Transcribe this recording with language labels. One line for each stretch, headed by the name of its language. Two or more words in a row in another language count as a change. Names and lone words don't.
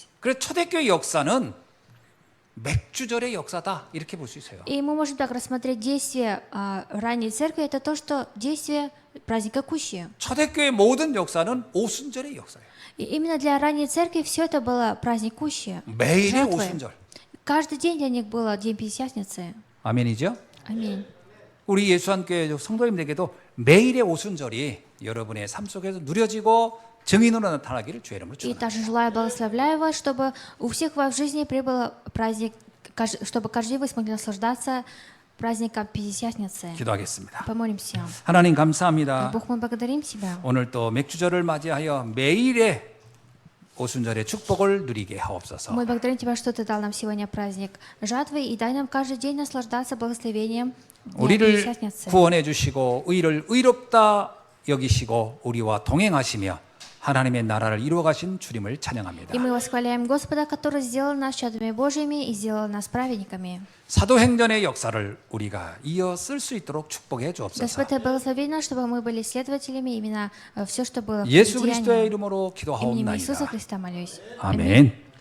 Korean: 그래서 초대교회 역사는 맥주절의 역사다 이렇게 볼 수 있어요.
Russian: И мы можем так рассмотреть действие ранней церкви, это то, что действие праздника Кущи.
Korean: 초대교회 모든 역사는 오순절의 역사예요.
Russian: И именно для ранней церкви все это было праздник Кущи.
Korean: 매일의
Russian: Жертвы.
Korean: 오순절.
Russian: Каждый день для них было День Пятидесятницы.
Korean: 아멘이죠?
Russian: Аминь.
Korean: 우리 예수한교회 성도님들에게도 매일의 오순절이 여러분의 삶 속에서 누려지고 증인으로 나타나기를 주의 이름으로
Russian: И
Korean: 축원합니다.
Russian: также желаю, благословляю вас, чтобы у всех в жизни прибыл праздник, чтобы каждый день вы смогли наслаждаться праздником Пятидесятницы.
Korean: 기도하겠습니다.
Russian: Помолимся.
Korean: 하나님 감사합니다.
Russian: Бог, мы благодарим Тебя.
Korean: 오늘 또 맥주절을 맞이하여 매일의 오순절의 축복을 누리게 하옵소서.
Russian: Мы благодарим Тебя, что Ты дал нам сегодня праздник жатвы, и дай нам каждый день наслаждаться благословением Дня
Korean: 우리를
Russian: Пятидесятницы.
Korean: 구원해 주시고 의를 의롭다 여기시고 우리와 동행하시며 하나님의 나라를 이루어 가신 주님을 찬양합니다.
Russian: И мы восхваляем Господа, который сделал нас чадами Божьими и сделал нас праведниками.
Korean: 사도행전의 역사를 우리가 이어 쓸 수 있도록 축복해 주옵소서.
Russian: Господь, Ты благослови нас, чтобы мы были следователями именно все, что было в
Korean: 예수 그리스도의
Russian: Деяниях.
Korean: 이름으로
Russian: Именем Иисуса
Korean: 기도하옵나이다.
Russian: Христа молюсь.
Korean: 아멘.